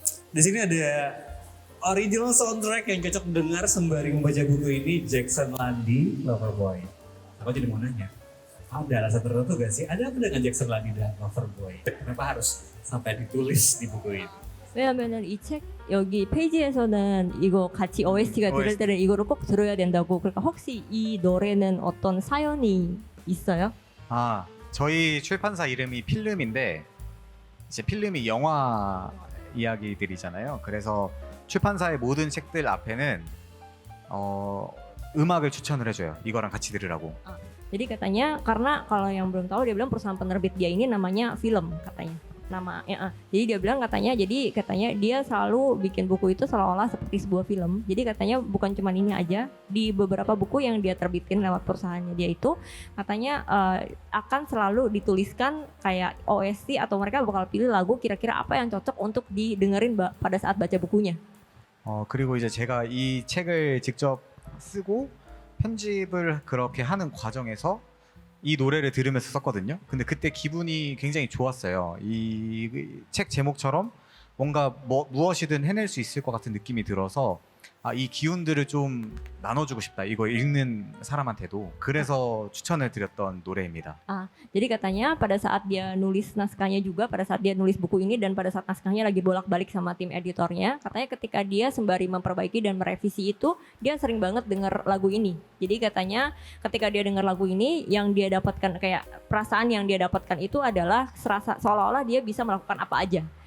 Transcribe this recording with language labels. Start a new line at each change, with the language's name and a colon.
Indonesian: Di sini ada original soundtrack yang cocok dengar sembari membaca buku ini, Jackson Landy, Loverboy. Aku jadi mau nanya, ada alasan tertentu gak sih? Ada apa dengan Jackson Landy dan Loverboy? Kenapa harus sampai ditulis di buku ini?
Korean: 왜냐면은 이 책 여기 페이지에서는 이거 같이 OST가 들을 때는 이거를 꼭 들어야 된다고. 그러니까 혹시 이 노래는 어떤 사연이 있어요? 아, 저희 출판사 이름이 필름인데 이제 필름이 영화 이야기들이잖아요. 그래서 출판사의 모든 책들 앞에는 음악을 추천을 해줘요. 이거랑 같이 들으라고.
Indonesian: Jadi katanya karena kalau yang belum tahu dia bilang perusahaan penerbit dia ini namanya film katanya. Jadi dia bilang katanya dia selalu bikin buku itu seolah-olah seperti sebuah film. Jadi katanya bukan cuma ini aja, di beberapa buku yang dia terbitin lewat perusahaannya dia itu katanya akan selalu dituliskan kayak OST atau mereka bakal pilih lagu kira-kira apa yang cocok untuk didengerin pada saat baca bukunya.
Korean: 그리고 이제 제가 이 책을 직접 쓰고 편집을 그렇게 하는 과정에서 이 노래를 들으면서 썼거든요. 근데 그때 기분이 굉장히 좋았어요. 이 책 제목처럼 뭔가 무엇이든 해낼 수 있을 것 같은 느낌이 들어서 이 기운들을 좀 나눠주고 싶다. 이거 읽는 사람한테도. 그래서 추천을 드렸던 노래입니다.
Indonesian: Jadi katanya pada saat dia nulis naskahnya juga, pada saat dia nulis buku ini dan pada saat naskahnya lagi bolak-balik sama tim editornya, katanya ketika dia sembari memperbaiki dan merevisi itu, dia sering banget denger lagu ini. Jadi katanya ketika dia denger lagu ini, yang dia dapatkan kayak perasaan yang dia dapatkan itu adalah serasa seolah-olah dia bisa melakukan apa aja.